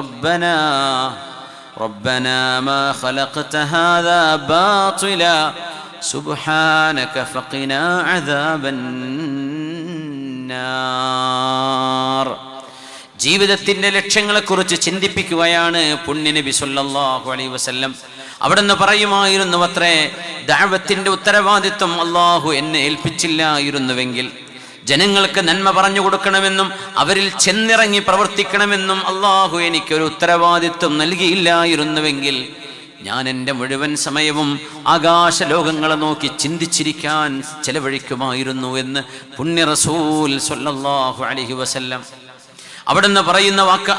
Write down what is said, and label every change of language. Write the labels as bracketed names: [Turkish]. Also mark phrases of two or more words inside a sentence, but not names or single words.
[Arabic] ربنا ما خلقت هذا باطلا سبحانك فقنا عذاب النار. [Malayalam] ജീവിതത്തിന്റെ ലക്ഷ്യങ്ങളെക്കുറിച്ച് ചിന്തിപ്പിക്കുകയാണ് പുണ്യ നബി [Arabic] صلى الله عليه وسلم. [Malayalam] അവിടുന്ന് പറയുമായിരുന്നു അത്രേ, ദഅവത്തിന്റെ ഉത്തരവാദിത്വം അല്ലാഹു എന്നെ ഏൽപ്പിച്ചില്ലായിരുന്നുവെങ്കിൽ ജനങ്ങൾക്ക് നന്മ പറഞ്ഞു കൊടുക്കണമെന്നും അവരിൽ ചെന്നിറങ്ങി പ്രവർത്തിക്കണമെന്നും അള്ളാഹു എനിക്കൊരു ഉത്തരവാദിത്വം നൽകിയില്ലായിരുന്നുവെങ്കിൽ ഞാൻ എൻ്റെ മുഴുവൻ സമയവും ആകാശലോകങ്ങളെ നോക്കി ചിന്തിച്ചിരിക്കാൻ ചെലവഴിക്കുമായിരുന്നു എന്ന് പുണ്യ റസൂൽ [Arabic] صلى الله عليه وسلم [Malayalam] അവിടുന്ന് പറയുന്ന വാക്ക്.